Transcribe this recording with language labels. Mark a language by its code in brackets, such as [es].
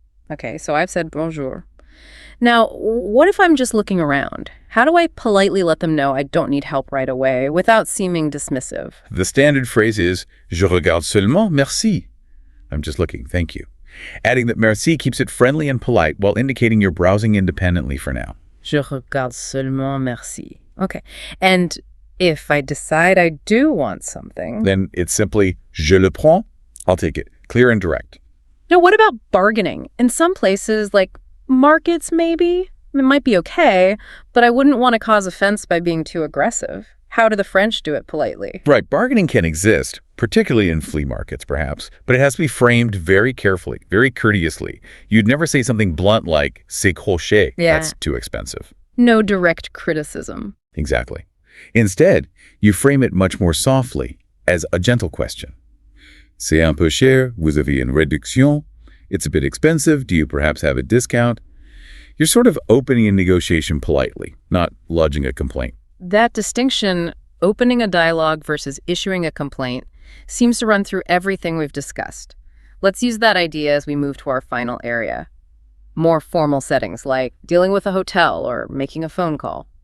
[en] Okay, so I've said bonjour. Now, what if I'm just looking around? How do I politely let them know I don't need help right away without seeming dismissive? The standard phrase is, [fr] je regarde seulement, merci. [en] I'm just looking, thank you. Adding that merci keeps it friendly and polite while indicating you're browsing independently for now. [fr] Je regarde seulement, merci. [en] Okay. And if I decide I do want something... Then it's simply, [fr] je le prends, [en] I'll take it. Clear and direct. Now, what about bargaining? In some places, like markets maybe, it might be okay, but I wouldn't want to cause offense by being too aggressive. How do the French do it politely? Right, bargaining can exist, particularly in flea markets, perhaps, but it has to be framed very carefully, very courteously. You'd never say something blunt like, [fr] c'est crochet, [en] Yeah. That's too expensive. No direct criticism. Exactly. Instead, you frame it much more softly, as a gentle question. [fr] C'est un peu cher, vous avez une réduction? [en] It's a bit expensive, do you perhaps have a discount? You're sort of opening a negotiation politely, not lodging a complaint. That distinction, opening a dialogue versus issuing a complaint, seems to run through everything we've discussed. Let's use that idea as we move to our final area. More formal settings like dealing with a hotel or making a phone call.